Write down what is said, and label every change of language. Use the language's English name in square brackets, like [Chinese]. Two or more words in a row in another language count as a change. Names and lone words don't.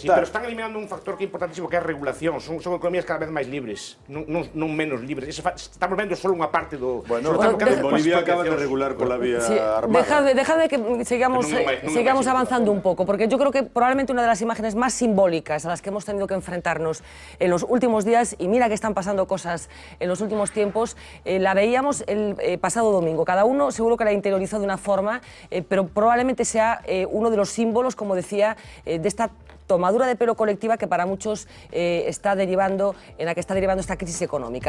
[Spanish] Sí, pero están eliminando [Galician] un factor que é importantísimo, que é a regulación. Son economías cada vez máis libres, non menos libres. Estamos vendo só unha parte do... Bueno, Bolivia acaba de regular pola vía armada. [Spanish] Dejad de que sigamos avanzando un pouco, porque yo creo que probablemente [Galician] unha das [Spanish] imágenes máis simbólicas a las que hemos tenido que enfrentarnos en los últimos días, y mira que están pasando cosas en los últimos tiempos, la veíamos el pasado domingo. Cada uno seguro que la interiorizó de una forma, pero probablemente sea uno de los símbolos, como decía, de esta tomadura de pelo colectiva que para muchos está derivando esta crisis económica.